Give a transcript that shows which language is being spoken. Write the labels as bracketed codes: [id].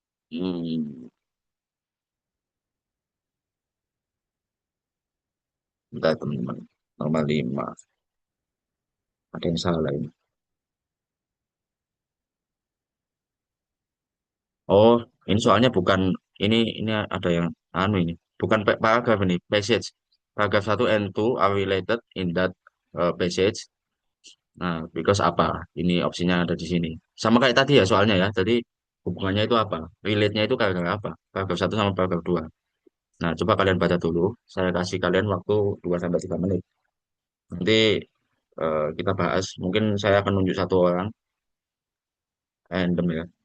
[id] Hmm, bentar teman-teman. Nomor 5. Ada yang salah ini. Oh, ini soalnya bukan ini ada yang anu ini. Bukan paragraf ini, passage. [en] Paragraf 1 and 2 are related in that passage. [id] Nah, [en] because [id] apa? Ini opsinya ada di sini. Sama kayak tadi ya soalnya ya. Tadi hubungannya itu apa? Relate-nya itu karena apa? Paragraf 1 sama paragraf 2. Nah, coba kalian baca dulu. Saya kasih kalian waktu 2 sampai 3 menit. Nanti kita bahas. Mungkin saya akan nunjuk satu orang, random ya.